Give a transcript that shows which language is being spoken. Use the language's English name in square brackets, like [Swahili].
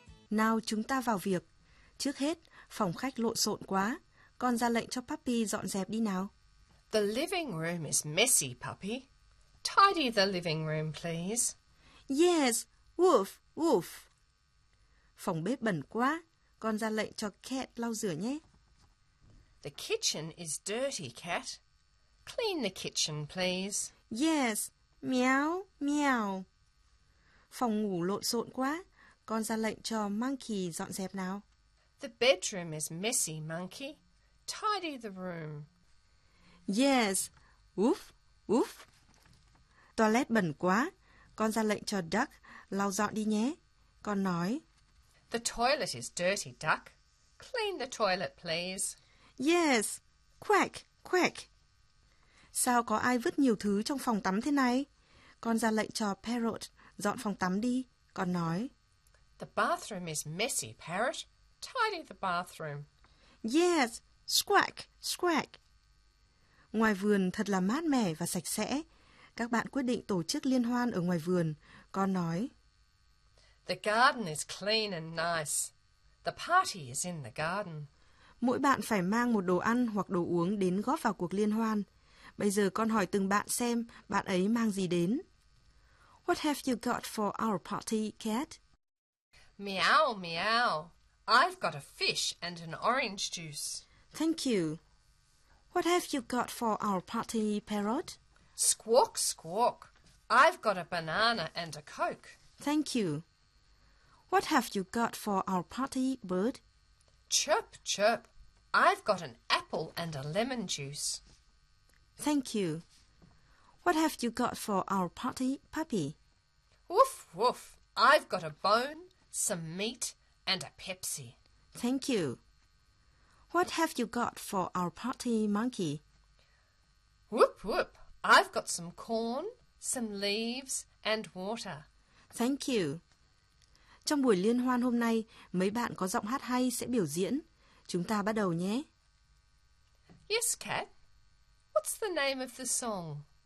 [Vietnamese] Nào chúng ta vào việc. Trước hết, phòng khách lộn xộn quá. Con ra lệnh cho puppy dọn dẹp đi nào. [English] The living room is messy, puppy. Tidy the living room, please. [Vietnamese] Yes, woof, woof. Phòng bếp bẩn quá. Con ra lệnh cho cat lau rửa nhé. [English] The kitchen is dirty, cat. Clean the kitchen, please. [Vietnamese] Yes, meow, meow. Phòng ngủ lộn xộn quá. Con ra lệnh cho monkey dọn dẹp nào. [English] The bedroom is messy, monkey. Tidy the room. [Vietnamese] Yes. Woof, woof. Toilet bẩn quá. Con ra lệnh cho duck lau dọn đi nhé. Con nói: [English] The toilet is dirty, duck. Clean the toilet, please. Yes. Quack, quack. [Vietnamese] Sao có ai vứt nhiều thứ trong phòng tắm thế này? Con ra lệnh cho parrot dọn phòng tắm đi. Con nói: [English] The bathroom is messy, parrot. Tidy the bathroom. Yes, squawk, squawk. [Vietnamese] Ngoài vườn thật là mát mẻ và sạch sẽ. Các bạn quyết định tổ chức liên hoan ở ngoài vườn. Con nói: [English] The garden is clean and nice. The party is in the garden. [Vietnamese] Mỗi bạn phải mang một đồ ăn hoặc đồ uống đến góp vào cuộc liên hoan. Bây giờ con hỏi từng bạn xem bạn ấy mang gì đến. [English] What have you got for our party, cat? Meow, meow. I've got a fish and an orange juice. Thank you. What have you got for our party, parrot? Squawk, squawk. I've got a banana and a coke. Thank you. What have you got for our party, bird? Chirp, chirp. I've got an apple and a lemon juice. Thank you. What have you got for our party, puppy? Woof, woof. I've got a bone, some meat, and a Pepsi. Thank you. What have you got for our party, monkey? Whoop, whoop. I've got some corn, some leaves, and water. Thank you. [Vietnamese] Trong buổi liên hoan hôm nay, mấy bạn có giọng hát hay sẽ biểu diễn. Chúng ta bắt đầu nhé. [English] Yes, cat. What's the name of the song?